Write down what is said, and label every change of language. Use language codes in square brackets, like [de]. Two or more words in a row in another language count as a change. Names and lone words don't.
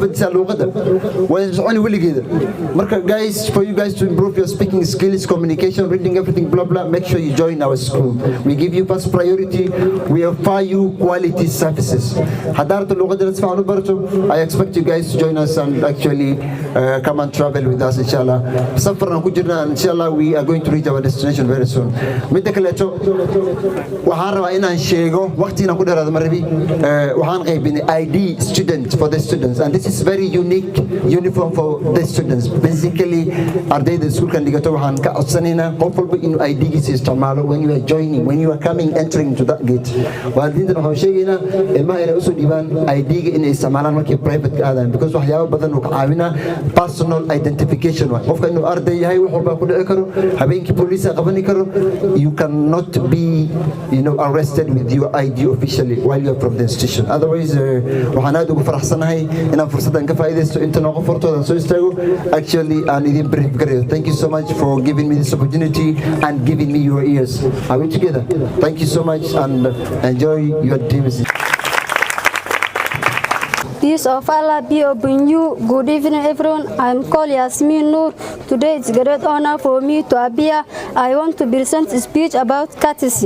[en] Guys, for you guys to improve your speaking skills, communication, reading, everything, blah blah, make sure you join our school. We give you first priority. We offer you quality services. I expect you guys to join us and actually come and travel with us, inshallah. Inshallah, we are going to reach our destination very soon. [so] waxaan rabaa inaan sheego waqtiina ku dheeraada marabi waxaan qaybinay [en] ID students for the students, [so] and this is very unique uniform for the students. Basically ardayda iskuulkan dhigato waxaan ka codsanaynaa qof walba inuu ID-giisa isticmaalo [en] when you are joining, when you are coming, entering to that gate. [so] waalidiintan waxaan sheegaynaa ilmaha inay usoo dhiibaan ID-ga inay isticmaalaan markay private ka aadaan, because waxyaabo badan uu ka caawinaa [en] personal identification. [so] qofka inuu arday yahay wax walba ku dhici karo, habeenkii booliiska qabani karo. [en] You cannot be arrested with your ID officially while you are from the institution. [so] Otherwise waxaan aad ugu faraxsanahay inaan fursadan ka faa'iideysto inta nooga furtoodan soo istaago actually aan idin brief gareeyo. [en] Thank you so much for giving me this opportunity and giving me your ears. Are we together? Thank you so much and enjoy your team. Peace of Allah be upon you. Good evening, everyone. I'm called Yasmin Noor. Today it's a great honor for me to appear. I want to present a speech about courtesy.